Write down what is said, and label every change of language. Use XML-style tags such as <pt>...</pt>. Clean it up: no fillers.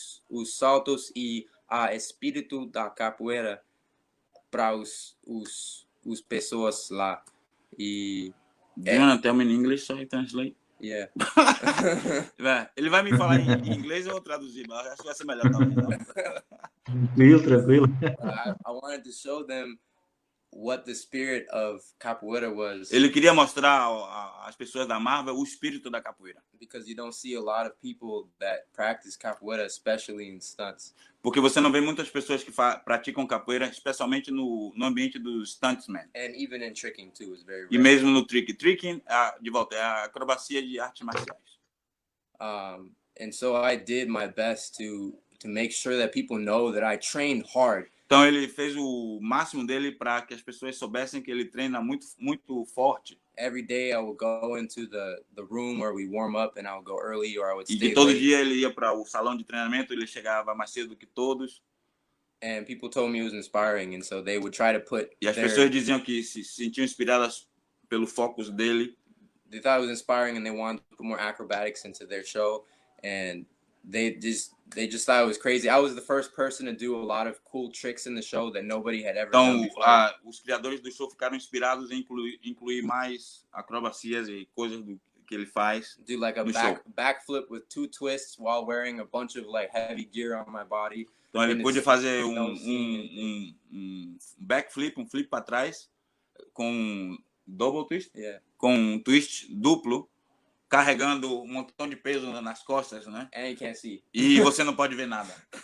<pt>os saltos e a espírito da capoeira para os pessoas lá e</pt> <en>Do you want to tell me in English so I translate? Yeah.</en> <pt>Ele vai me falar em inglês ou eu vou traduzir, mas acho que vai ser melhor também. Tranquilo.</pt> <en>I wanted to show them what the spirit of capoeira was.</en> <pt>Ele queria mostrar às pessoas da Marvel o espírito da capoeira.</pt> <en>Because you don't see a lot of people that practice capoeira, especially in stunts.</en> <pt>Porque você não vê muitas pessoas que praticam capoeira, especialmente no ambiente dos stuntsmen.</pt> <en>And even in tricking too is very rare.</en> <pt>E mesmo no trick. Tricking, de volta, é a acrobacia de artes marciais.</pt> <en>And so I did my best to make sure that people know that I trained hard.</en> <pt>Então ele fez o máximo dele para que as pessoas soubessem que ele treina muito forte.</pt> <en>Every day I would go into the room where we warm up and I would go early or I would stay</en> <pt>E todo</pt> <en>late.</en> <pt>dia ele ia para o salão de treinamento, ele chegava mais cedo do que todos.</pt> <en>And people told me it was inspiring, and so they would try to put</en> <pt>E as pessoas diziam que se sentiam inspiradas pelo foco dele.</pt> <en>They thought it was inspiring and they wanted to put more acrobatics into their show, and they just thought it was crazy. I was the first person to do a lot of cool tricks in the show that nobody had ever done</en> <pt>Então,</pt> <en>before.</en> <pt>os criadores do show ficaram inspirados em incluir mais acrobacias e coisas que ele faz.</pt> <en>Do like a backflip with 2 twists while wearing a bunch of like heavy gear on my body.</en> <pt>Então ele pôde fazer um backflip, um flip para trás com double twist, com um twist duplo, carregando um montão de peso nas costas, né?</pt> <en>And you can't see.</en> <pt>E você não pode ver nada.</pt>